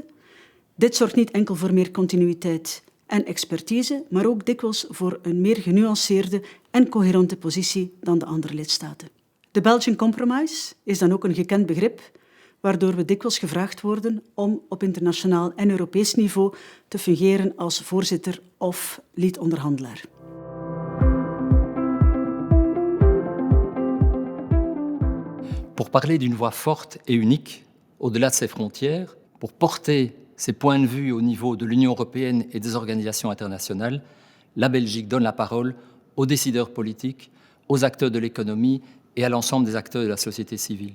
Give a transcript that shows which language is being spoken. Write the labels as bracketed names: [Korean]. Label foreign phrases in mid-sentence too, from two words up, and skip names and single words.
[Dutch] Dit zorgt niet enkel voor meer continuïteit en expertise, maar ook dikwijls voor een meer genuanceerde en coherente positie dan de andere lidstaten. De [English] Belgian Compromise [Dutch] is dan ook een gekend begrip, waardoor we dikwijls gevraagd worden om op internationaal en Europees niveau te fungeren als voorzitter of lead-onderhandelaar. [French] Pour parler d'une voix forte et unique au-delà de ses frontières, pour porter ses points de vue au niveau de l'Union européenne et des organisations internationales, la Belgique donne la parole aux décideurs politiques, aux acteurs de l'économie et à l'ensemble des acteurs de la société civile.